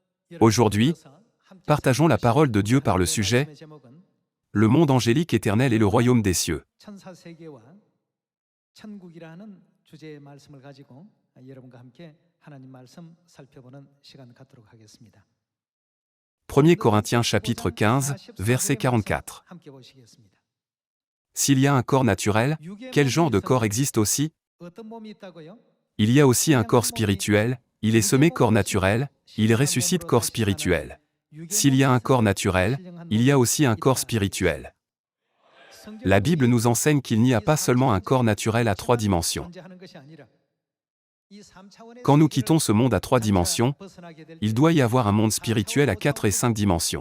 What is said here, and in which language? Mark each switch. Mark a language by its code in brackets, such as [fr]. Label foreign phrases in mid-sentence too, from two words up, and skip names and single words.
[fr] Aujourd'hui, partageons la parole de Dieu par le sujet « Le monde angélique éternel et le royaume des cieux ». [ko] 천사세계와 천국이라는 주제의 말씀을 가지고 여러분과 함께 하나님 말씀 살펴보는 시간 갖도록 하겠습니다. [fr] 1 Corinthiens chapitre 15, verset 44. [ko] 함께 보시겠습니다. [fr] S'il y a un corps naturel, quel genre de corps existe aussi? [ko] 어떤 몸이 있다고요? [fr] Il y a aussi un corps spirituel, il est semé corps naturel, il ressuscite corps spirituel. S'il y a un corps naturel, il y a aussi un corps spirituel. La Bible nous enseigne qu'il n'y a pas seulement un corps naturel à 3 dimensions. Quand nous quittons ce monde à 3 dimensions, il doit y avoir un monde spirituel à 4 et 5 dimensions.